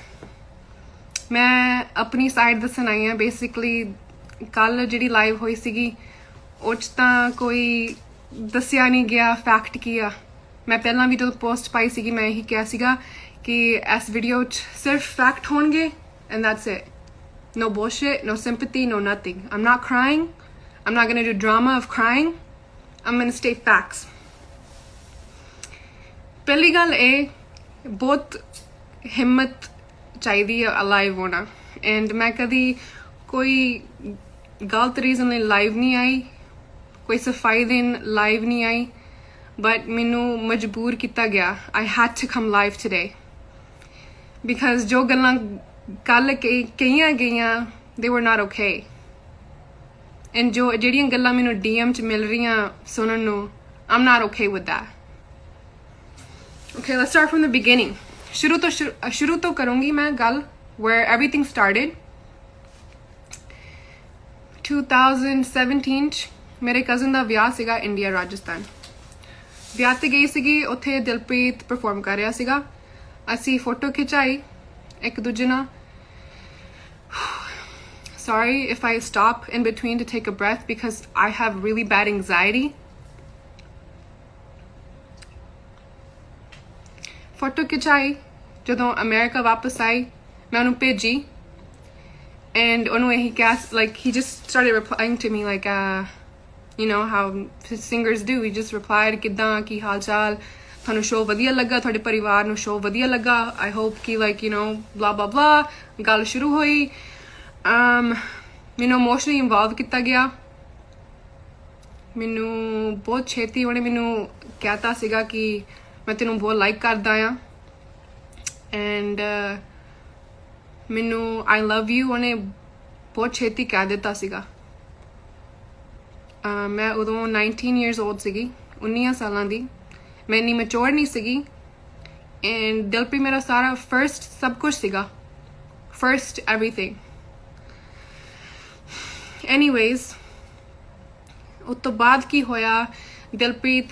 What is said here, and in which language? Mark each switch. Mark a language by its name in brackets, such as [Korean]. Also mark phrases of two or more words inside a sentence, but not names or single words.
[Punjabi] ਮੈਂ ਆਪਣੀ ਸਾਈਡ ਦੱਸਣ ਆਈ ਹਾਂ ਬੇਸਿਕਲੀ ਕੱਲ ਜਿਹੜੀ ਲਾਈਵ ਹੋਈ ਸੀਗੀ ਉਹ 'ਚ ਤਾਂ ਕੋਈ ਦੱਸਿਆ ਨਹੀਂ ਗਿਆ ਫੈਕਟ ਕੀ ਆ ਮੈਂ ਪਹਿਲਾਂ ਵੀ ਜਦੋਂ ਪੋਸਟ ਪਾਈ ਸੀਗੀ ਮੈਂ ਇਹੀ ਕਿਹਾ ਸੀਗਾ ਕਿ ਇਸ ਵੀਡੀਓ 'ਚ ਸਿਰਫ ਫੈਕਟ ਹੋਣਗੇ [English] and that's it no bullshit no sympathy no nothing I'm not crying I'm not gonna do drama of crying I'm gonna state facts [Punjabi] ਪਹਿਲੀ ਗੱਲ ਇਹ ਬਹੁਤ ਹਿੰਮਤ ਚਾਹੀਦੀ ਹੈ ਲਾਈਵ ਹੋਣਾ ਐਂਡ ਮੈਂ ਕਦੀ ਕੋਈ ਗਲਤ ਰੀਜ਼ਨ ਲਈ ਲਾਈਵ ਨਹੀਂ ਆਈ ਕੋਈ ਸਫਾਈ ਦੇਣ ਲਾਈਵ ਨਹੀਂ ਆਈ but ਮੈਨੂੰ ਮਜਬੂਰ ਕੀਤਾ ਗਿਆ [English] I had to come live today because [Punjabi] ਜੋ ਗੱਲਾਂ ਕੱਲ ਕਹੀਆਂ ਗਈਆਂ [English] they were not okay and [Punjabi] ਜੋ ਜਿਹੜੀਆਂ ਗੱਲਾਂ ਮੈਨੂੰ DM 'ਚ ਮਿਲ ਰਹੀਆਂ ਸੁਣਨ ਨੂੰ [English] I'm not okay with that okay let's start from the beginning [Punjabi] ਸ਼ੁਰੂ ਤੋਂ ਕਰੂੰਗੀ ਮੈਂ ਗੱਲ [English] where everything started [Punjabi] 2017 'ਚ ਮੇਰੇ ਕਜ਼ਨ ਦਾ ਵਿਆਹ ਸੀਗਾ ਇੰਡੀਆ ਰਾਜਸਥਾਨ ਵਿਆਹ ਤੇ ਗਈ ਸੀਗੀ ਉੱਥੇ ਦਿਲਪ੍ਰੀਤ ਪਰਫਾਰਮ ਕਰ ਰਿਹਾ ਸੀਗਾ ਅਸੀਂ ਫੋਟੋ ਖਿਚਾਈ ਇੱਕ ਦੂਜੇ ਨਾਲ [English] sorry if I stop in between to take a breath because I have really bad anxiety [Punjabi] photo ਖਿਚਾਈ ਜਦੋਂ ਅਮਰੀਕਾ ਵਾਪਸ ਆਈ ਮੈਂ ਉਹਨੂੰ ਭੇਜੀ and ਉਹਨੂੰ ਇਹੀ ਕਿਹਾ [English] like he just started replying to me like you know how singers do he just replied [Punjabi] ਕਿੱਦਾਂ ਕੀ ਹਾਲ ਚਾਲ ਤੁਹਾਨੂੰ ਸ਼ੋਅ ਵਧੀਆ ਲੱਗਾ ਤੁਹਾਡੇ ਪਰਿਵਾਰ ਨੂੰ ਸ਼ੋਅ ਵਧੀਆ ਲੱਗਾ [English] I hope [Punjabi] ਕਿ [English] like you know blah blah blah [Punjabi] ਗੱਲ ਸ਼ੁਰੂ ਹੋਈ ਮੈਨੂੰ [English] emotionally involve [Punjabi] ਕੀਤਾ ਗਿਆ ਮੈਨੂੰ ਬਹੁਤ ਛੇਤੀ ਉਹਨੇ ਮੈਨੂੰ ਕਹਿਤਾ ਸੀਗਾ ਕਿ ਮੈਂ ਤੈਨੂੰ ਬਹੁਤ ਲਾਈਕ ਕਰਦਾ ਆ ਐਂਡ ਮੈਨੂੰ [English] I love you [Punjabi] ਉਹਨੇ ਬਹੁਤ ਛੇਤੀ ਕਹਿ ਦਿੱਤਾ ਸੀਗਾ ਮੈਂ ਉਦੋਂ [English] 19 years old [Punjabi] ਸੀਗੀ 19 ਸਾਲਾਂ ਦੀ ਮੈਂ ਇੰਨੀ ਮੈਚੋਰ ਨਹੀਂ ਸੀਗੀ ਐਂਡ ਦਿਲਪ੍ਰੀਤ ਮੇਰਾ ਸਾਰਾ ਫਰਸਟ ਸਭ ਕੁਝ ਸੀਗਾ [English] first everything [Punjabi] anyways ਉਸ ਤੋਂ ਬਾਅਦ ਕੀ ਹੋਇਆ ਦਿਲਪ੍ਰੀਤ